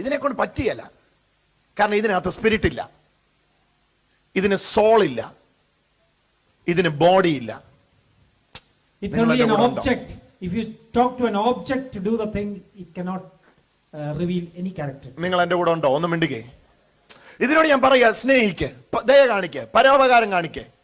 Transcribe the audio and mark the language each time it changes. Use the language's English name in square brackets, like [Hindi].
[Malayalam] ഇതിനെ കൊണ്ട് പറ്റിയല്ല, കാരണം ഇതിനകത്ത് സ്പിരിറ്റ് ഇല്ല, ഇതിന് സോൾ ഇല്ല, ഇതിന് ബോഡി ഇല്ല. [English] It's only an object. If you talk to an object to do the thing, it cannot reveal any character. [Malayalam] നിങ്ങൾ എന്റെ കൂടെ ഉണ്ടോ? ഒന്ന് മിണ്ടുകേ. ഇതിനോട് ഞാൻ പറയാ സ്നേഹിക്ക്, ദയ കാണിക്ക്, പരോപകാരം കാണിക്ക്.